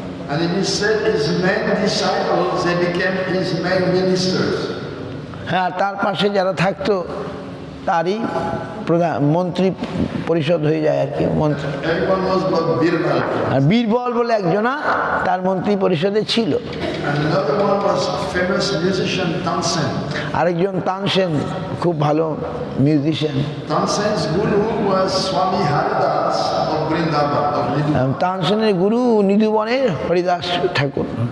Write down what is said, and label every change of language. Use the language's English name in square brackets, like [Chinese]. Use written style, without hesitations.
[English] And it is said his main disciples, they became his main ministers. [Bangla] হ্যাঁ, তার পাশে যারা থাকতো তারই প্রধান মন্ত্রী পরিষদ হয়ে যায় আর কি, মন্ত্রী। [English] Everyone knows about Birbal. [Bangla] আর বীরবল বলে একজনা তার মন্ত্রী পরিষদে ছিল। [English] And another one was famous musician Tansen. [Bangla] আরেকজন তানসেন, খুব ভালো musician. [English] Tansen's guru was Swami Haridas of Vrindavan, of Nidu. [Bangla] তানসেনের Guru নিধুবনের Haridas Thakur.